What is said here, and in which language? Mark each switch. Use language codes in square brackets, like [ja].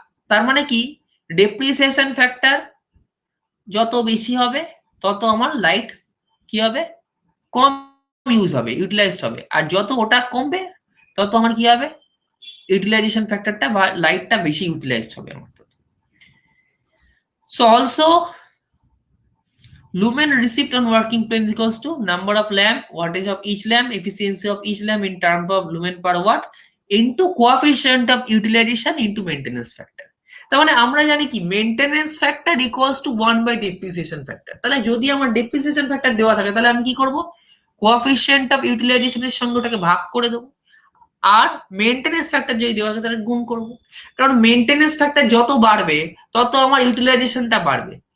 [bn] তার মানে কি, ডেপ্রিসিয়েশন ফ্যাক্টর যত বেশি হবে তত আমার লাইট কি হবে, কম ইউজ হবে, ইউটিলাইজড হবে, আর যত ওটা কমবে তত আমার কি হবে, ইউটিলাইজেশন ফ্যাক্টরটা বা লাইটটা বেশি ইউটিলাইজড হবে আমার। [en] So also lumen received on working plane is equals to number of lamp, wattage of each lamp, efficiency of each lamp in terms of lumen per watt into coefficient of utilization into maintenance factor. [bn] তার মানে আমরা জানি কি maintenance factor equals to 1 by depreciation factor. তাহলে যদি আমার depreciation factor দেওয়া থাকে তাহলে আমি কি করব, কোএফিসিয়েন্ট অফ ইউটিলাইজেশনের সঙ্গে ওটাকে ভাগ করে দেবো, আর মেইনটেনেন্স ফ্যাক্টর যদি দেওয়া থাকে তাহলে গুণ করব, কারণ মেইনটেনেন্স ফ্যাক্টর যত বাড়বে তত আমার ইউটিলাইজেশনটা বাড়বে।